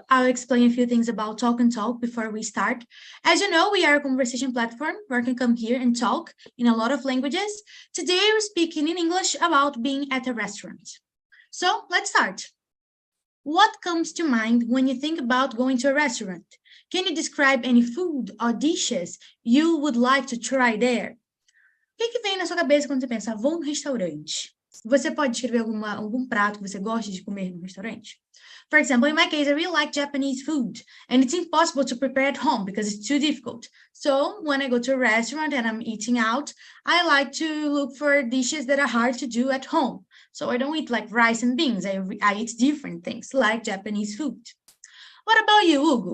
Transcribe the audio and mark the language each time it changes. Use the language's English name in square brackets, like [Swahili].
[English] I'll explain a few things about Talk and Talk before we start. As you know, we are a conversation platform where you can come here and talk in a lot of languages. Today, we're speaking in English about being at a restaurant. So let's start. What comes to mind when you think about going to a restaurant? Can you describe any food or dishes you would like to try there? [Portuguese] O que vem na sua cabeça quando você pensa, vou no restaurante? Você pode descrever algum prato que você gosta de comer no restaurante? [English] For example, in my case, I really like Japanese food, and it's impossible to prepare at home because it's too difficult. So when I go to a restaurant and I'm eating out, I like to look for dishes that are hard to do at home. So I don't eat like rice and beans. I eat different things like Japanese food. What about you, Hugo?